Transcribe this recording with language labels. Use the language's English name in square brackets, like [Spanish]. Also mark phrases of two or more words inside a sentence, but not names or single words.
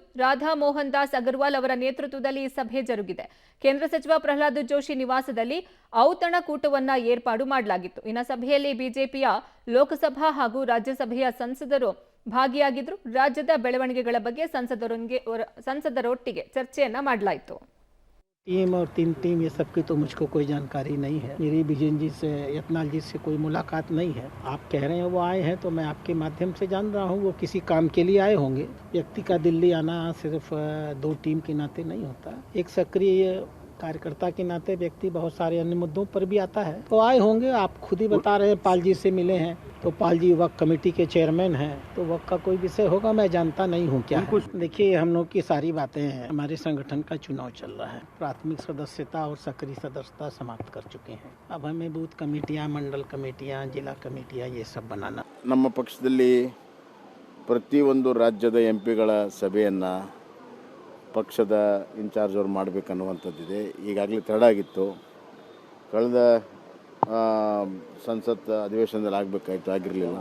[Kannada] ರಾಧಾ ಮೋಹನ್ ದಾಸ್ ಅಗರ್ವಾಲ್ ಅವರ ನೇತೃತ್ವದಲ್ಲಿ ಈ ಸಭೆ ಜರುಗಿದೆ. ಕೇಂದ್ರ ಸಚಿವ ಪ್ರಹ್ಲಾದ್ ಜೋಶಿ ನಿವಾಸದಲ್ಲಿ ಔತಣಕೂಟವನ್ನ ಏರ್ಪಾಡು ಮಾಡಲಾಗಿತ್ತು. ಇನ್ನು ಸಭೆಯಲ್ಲಿ ಬಿಜೆಪಿಯ ಲೋಕಸಭಾ ಹಾಗೂ ರಾಜ್ಯಸಭೆಯ ಸಂಸದರು ಭಾಗಿಯಾಗಿದ್ರು. ರಾಜ್ಯದ ಬೆಳವಣಿಗೆಗಳ ಬಗ್ಗೆ ಸಂಸದರೊಟ್ಟಿಗೆ ಚರ್ಚೆಯನ್ನ ಮಾಡಲಾಯಿತು. [Hindi] टीम और 3 टीम ये सब की तो मुझको कोई जानकारी नहीं है. मेरी विजयन जी से यत्नाल जी से कोई मुलाकात नहीं है. आप कह रहे हैं वो आए हैं तो मैं आपके माध्यम से जान रहा हूँ वो किसी काम के लिए आए होंगे. व्यक्ति का दिल्ली आना सिर्फ 2 टीम के नाते नहीं होता. एक सक्रिय कार्यकर्ता के नाते व्यक्ति बहुत सारे अन्य मुद्दों पर भी आता है. तो आए होंगे. आप खुद ही बता रहे हैं पाल जी से मिले हैं तो पाल जी वक्त कमेटी के चेयरमैन हैं तो वक्त का कोई विषय होगा मैं जानता नहीं हूँ क्या है. देखिए हम लोग की सारी बातें हैं. हमारे संगठन का चुनाव चल रहा है. प्राथमिक सदस्यता और सक्रिय सदस्यता समाप्त कर चुके हैं. अब हमें बूथ कमेटियाँ मंडल कमेटियाँ जिला कमेटियाँ ये सब बनाना. [Kannada] ನಮ್ಮ ಪಕ್ಷದಲ್ಲಿ ಪ್ರತಿಯೊಂದು ರಾಜ್ಯದ ಎಂಪಿಗಳ ಸಭೆಯನ್ನು ಪಕ್ಷದ ಇನ್ಚಾರ್ಜ್ ಅವರು ಮಾಡಬೇಕನ್ನುವಂಥದ್ದಿದೆ. ಈಗಾಗಲೇ ತಡಾಗಿತ್ತು. ಕಳೆದ ಸಂಸತ್ ಅಧಿವೇಶನದಲ್ಲಿ ಆಗಬೇಕಾಯಿತು, ಆಗಿರಲಿಲ್ಲ.